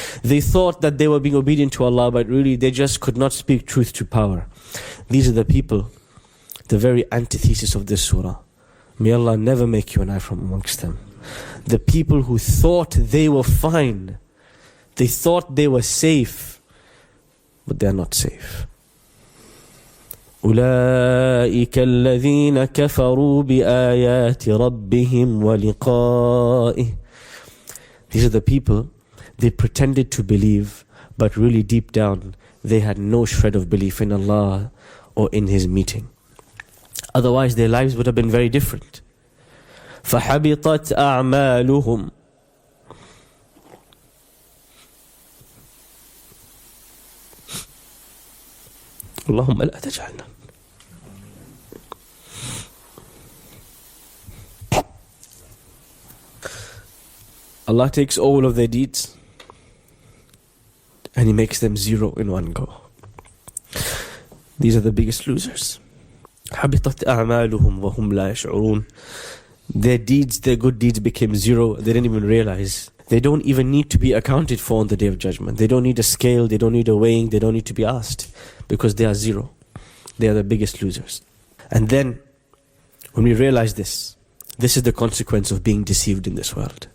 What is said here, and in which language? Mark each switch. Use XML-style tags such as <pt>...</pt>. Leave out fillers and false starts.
<en>They thought that they were being obedient to Allah, but really they just could not speak truth to power. These are the people, the very antithesis of this surah. May Allah never make you and I from amongst them. The people who thought they were fine, they thought they were safe, but they are not safe.</en> <ar>أولئك الذين كفروا بآيات ربهم ولقائه.</ar> <en>These are the people, they pretended to believe, but really deep down, they had no shred of belief in Allah or in His meeting. Otherwise, their lives would have been very different.</en> <ar>فَحَبِطَتْ أَعْمَالُهُمْ. اللهم لا تجعلنا.</ar> <en>Allah takes all of their deeds and He makes them zero in one go. These are the biggest losers.</en> <ar>حبطت أعمالهم وهم لا يشعرون.</ar> <en>Their deeds, their good deeds became zero. They didn't even realize. They don't even need to be accounted for on the Day of Judgment. They don't need a scale, they don't need a weighing, they don't need to be asked, because they are zero. They are the biggest losers. And then, when we realize this is the consequence of being deceived in this world.</en>